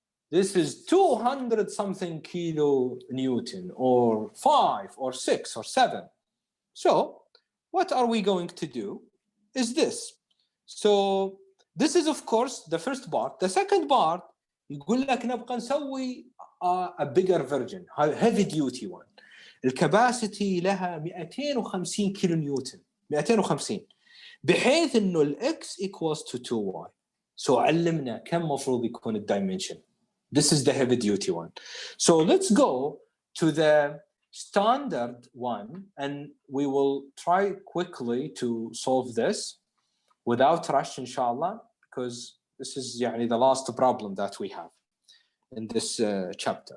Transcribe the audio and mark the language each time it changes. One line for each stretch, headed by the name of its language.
English: This is 200 something kilo Newton or 5 or 6 or 7. So what are we going to do is this. So this is of course the first part. The second part
Arabic: يقول لك نبغى نسوي
English: a bigger version, heavy duty one.
Arabic: الكباسيتي لها 250 كيلو نيوتن 250 بحيث انه الاكس
English: equals to
Arabic: 2y. So علمنا كم مفروض يكون الدايمنشن.
English: This is the heavy duty one. So let's go to the standard one and we will try quickly to solve this without rush inshallah, because this is يعني the last problem that we have in this chapter.